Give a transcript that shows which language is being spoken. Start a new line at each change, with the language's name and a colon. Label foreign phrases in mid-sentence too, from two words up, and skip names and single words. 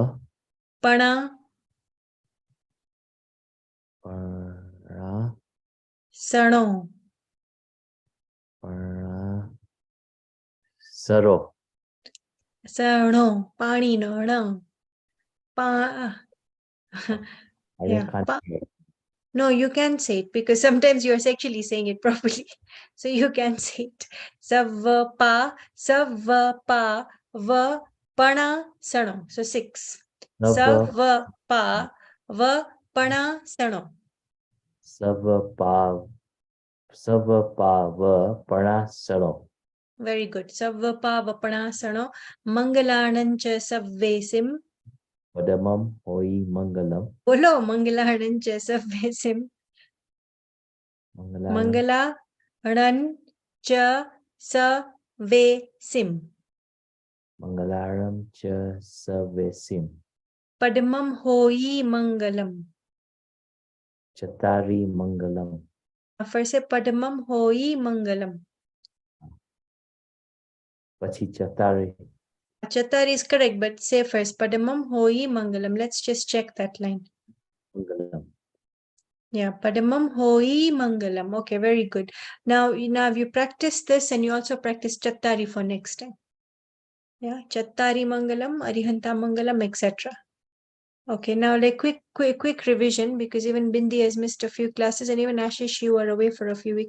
English: પણા Para. સણો Para. Saro. સણો પાણીનો ણ પા I yeah. can't hear. No, you can say it because sometimes you're actually saying it properly. So you can say it.
Prakrit languages: Sava pa va pana sano. So 6. Sava pa va pana sano. Sava Pava Para Saro.
English: Very good.
Prakrit languages: Sava pa va pana sano. Mangalanancha savvesim. Padamam Hoi Mangalam. Bolo Mangalanancha savvesim. Mangala ran cha sa ve sim. Mangalaram Cha Savesim. Padmam hoi mangalam. Chatari Mangalam.
English: First say
Prakrit languages: Padmam hoi mangalam.
Gujarati: Pachi Chatari.
English: Chatari is correct, but say first
Prakrit languages: Padmam hoi mangalam.
English: Let's just check that line.
Prakrit languages: Mangalam. Yeah, Padmam hoi mangalam.
English: Okay, very good. Now you practice this and you also practice Chattari for next time. Yeah,
Prakrit languages: Chattari mangalam, Arihanta mangalam,
English: etc. Okay, now like quick revision because even Bindi has missed a few classes and even Ashish, you are away for a few weeks.